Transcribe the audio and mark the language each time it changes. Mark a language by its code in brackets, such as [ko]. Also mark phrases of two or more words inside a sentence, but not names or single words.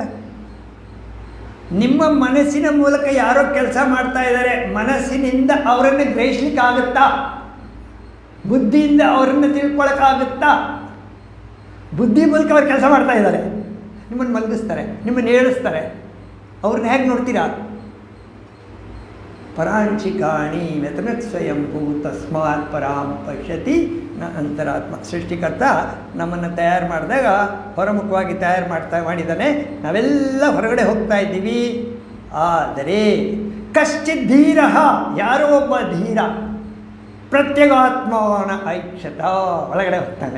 [kn] ನಿಮ್ಮ ಮನಸ್ಸಿನ ಮೂಲಕ ಯಾರೋ ಕೆಲಸ ಮಾಡ್ತಾ ಇದ್ದಾರೆ, ಮನಸ್ಸಿನಿಂದ ಅವರನ್ನು ಗ್ರಹಿಸ್ಲಿಕ್ಕಾಗುತ್ತಾ? ಬುದ್ಧಿಯಿಂದ ಅವರನ್ನು ತಿಳ್ಕೊಳಕ್ಕಾಗುತ್ತಾ? ಬುದ್ಧಿ ಮೂಲಕ ಅವ್ರು ಕೆಲಸ ಮಾಡ್ತಾ ಇದ್ದಾರೆ. ನಿಮ್ಮನ್ನು ಮಲಗಿಸ್ತಾರೆ, ನಿಮ್ಮನ್ನು ಏಳಿಸ್ತಾರೆ. ಅವ್ರನ್ನ ಹೇಗೆ ನೋಡ್ತೀರಾ? [sa] ಪರಾಂಚಿಕಾಣಿ ವ್ಯತನತ್ ಸ್ವಯಂಭೂ ತಸ್ಮಾತ್ ಪರಾಂ ಪಶ್ಯತಿ ನ ಅಂತರಾತ್ಮ. [kn] ಸೃಷ್ಟಿಕರ್ತ ನಮ್ಮನ್ನು ತಯಾರು ಮಾಡಿದಾಗ ಹೊರಮುಖವಾಗಿ ಮಾಡಿದ್ದಾನೆ. ನಾವೆಲ್ಲ ಹೊರಗಡೆ ಹೋಗ್ತಾ ಇದ್ದೀವಿ. ಆದರೆ [sa] ಕಶ್ಚಿತ್ ಧೀರ, [kn] ಯಾರೋ ಒಬ್ಬ ಧೀರ [sa] ಪ್ರತ್ಯಗಾತ್ಮನ ಐಕ್ಷತ, [kn] ಒಳಗಡೆ ಹೋಗ್ತಾನೆ.